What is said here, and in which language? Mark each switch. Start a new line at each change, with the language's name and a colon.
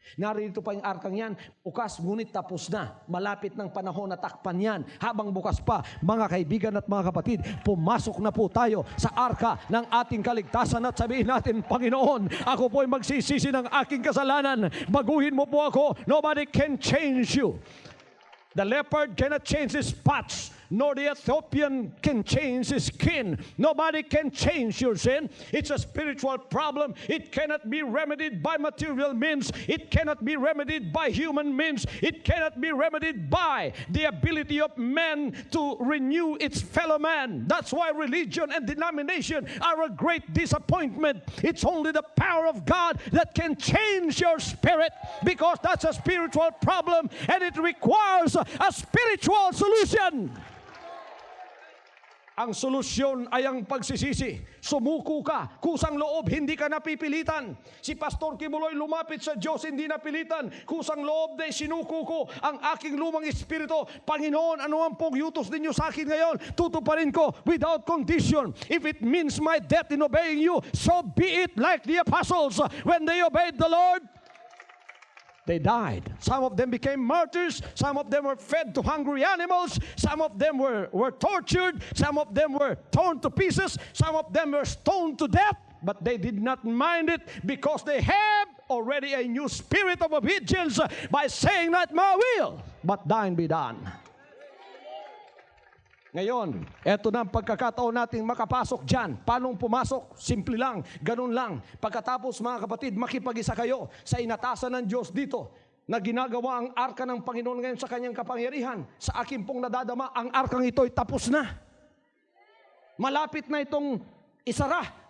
Filipino: Narito pa yung arkang yan, bukas ngunit tapos na. Malapit ng panahon na takpan yan. Habang bukas pa, mga kaibigan at mga kapatid, pumasok na po tayo sa arka ng ating kaligtasan at sabihin natin, Panginoon, ako po ay magsisisi ng aking kasalanan. Baguhin mo po ako.
English: Nobody can change you. The leopard cannot change his spots, nor the Ethiopian can change his skin. Nobody can change your sin. It's a spiritual problem. It cannot be remedied by material means. It cannot be remedied by human means. It cannot be remedied by the ability of man to renew its fellow man. That's why religion and denomination are a great disappointment. It's only the power of God that can change your spirit, because that's a spiritual problem and it requires a spiritual solution.
Filipino: Ang solusyon ay ang pagsisisi. Sumuko ka, kusang loob, hindi ka napipilitan. Si Pastor Kibuloy lumapit sa Diyos, hindi napilitan. Kusang loob na sinuko ko ang aking lumang espiritu. Panginoon, ano ang pong yutos ninyo sa akin ngayon? Tutuparin ko
English: without condition. If it means my death in obeying you, so be it. Like the apostles, when they obeyed the Lord, they died. Some of them became martyrs. Some of them were fed to hungry animals. Some of them were tortured. Some of them were torn to pieces. Some of them were stoned to death. But they did not mind it, because they have already a new spirit of obedience by saying, not my will, but thine be done.
Filipino: Ngayon, eto na ang pagkakataon nating makapasok dyan. Paano pumasok? Simple lang, ganun lang. Pagkatapos mga kapatid, makipag-isa kayo sa inatasan ng Diyos dito na ginagawa ang arka ng Panginoon ngayon sa kanyang kapangyarihan. Sa akin pong nadadama, ang arkang ito ay tapos na. Malapit na itong isara.